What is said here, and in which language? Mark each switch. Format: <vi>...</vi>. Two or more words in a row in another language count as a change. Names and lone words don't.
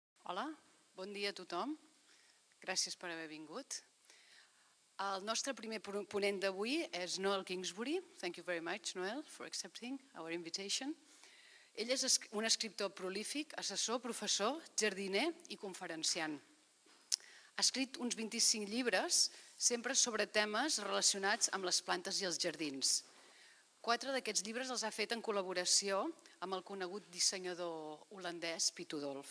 <ca>Hola, bon dia a tothom. Gràcies per haver vingut. El nostre primer ponent d'avui és Noel Kingsbury.</ca> <en>Thank you very much, Noel, for accepting our invitation.</en> <ca>Ell és un escriptor prolífic, assessor, professor, jardiner i conferenciant. Ha escrit uns 25 llibres, sempre sobre temes relacionats amb les plantes i els jardins. 4 d'aquests llibres els ha fet en col·laboració amb el conegut dissenyador holandès Piet Oudolf.</ca>